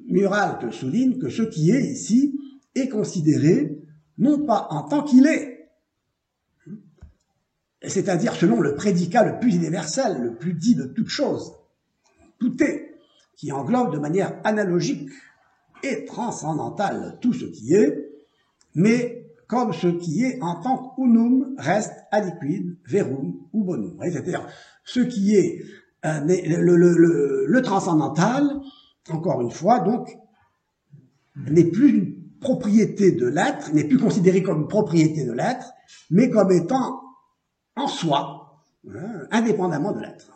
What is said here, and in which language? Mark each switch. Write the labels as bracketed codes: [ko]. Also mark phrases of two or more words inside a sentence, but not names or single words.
[fr] Muralt souligne que ce qui est ici est considéré non pas en tant qu'il est, c'est-à-dire selon le prédicat le plus universel, le plus dit de toute chose, tout est, qui englobe de manière analogique et transcendantale tout ce qui est, mais comme ce qui est en tant qu'unum reste aliquid, verum ou bonum. C'est-à-dire ce qui est le transcendantal, encore une fois, donc, n'est plus une propriété de l'être, n'est plus considéré comme une propriété de l'être, mais comme étant en soi, indépendamment de l'être.